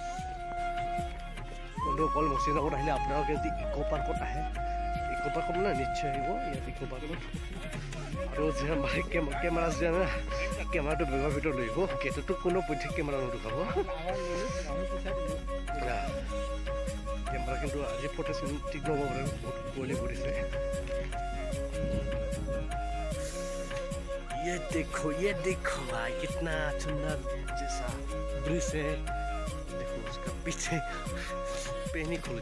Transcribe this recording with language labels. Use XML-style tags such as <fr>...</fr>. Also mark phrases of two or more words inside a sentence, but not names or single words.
<as>বন্ধুসকল মৌচিনৰামত আহিলে আপোনালোকে যদি ইক' পাৰ্কত আহে ইক' পাৰ্কত মানে নিশ্চয় আহিব ইয়াত ইক' পাৰ্কত আৰু কেমেৰা যে কেমেৰাটো বেগৰ ভিতৰত লৈ আহিব গেটতো কোনো পধ্যে কেমেৰা নদেখাব কেমেৰা বতৰ কিন্তু আজি ফটো ঠিক নহ'ব পাৰে বহুত কুঁৱলী পৰিছে</as> <hi>ये देखो भाई कितना सुंदर जैसा ब्रिज है देखो उसका पीछे पेन ही खुल</hi>